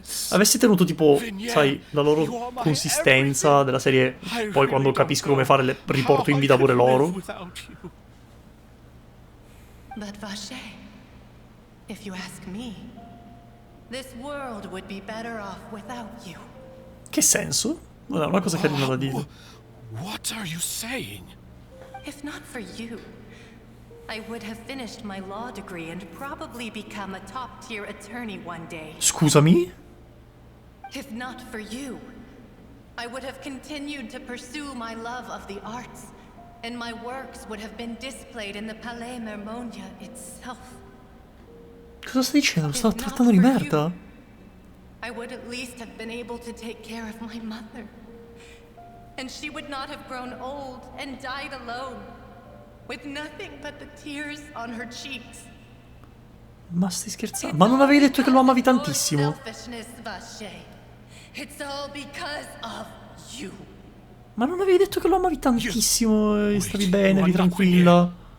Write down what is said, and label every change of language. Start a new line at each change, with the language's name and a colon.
Italian: Avessi tenuto tipo, sai, la loro consistenza della serie, poi quando capisco come fare le riporto in vita pure loro.
English: But Vache, if you ask me, this world would be better off without you.
Italian: Che senso? Non è una cosa carina da dire.
English: What are you saying? If not for you, I would have finished my law degree and probably become a top-tier attorney one day.
Italian: Scusami?
English: If not for you, I would have continued to pursue my love of the arts, and my works would have been displayed in the Palais Mermonia itself.
Italian: Cosa stai dicendo? Lo sta trattando di merda?
English: I would at least have been able to take care of my mother. And she would not have grown old and died alone, with nothing but the tears on her cheeks.
Italian: Ma stai scherzando? Ma non avevi detto che lo amavi tantissimo?
English: It's all because of you.
Italian: Ma non avevi detto che lo amavi tantissimo e stavi bene, eri tranquilla?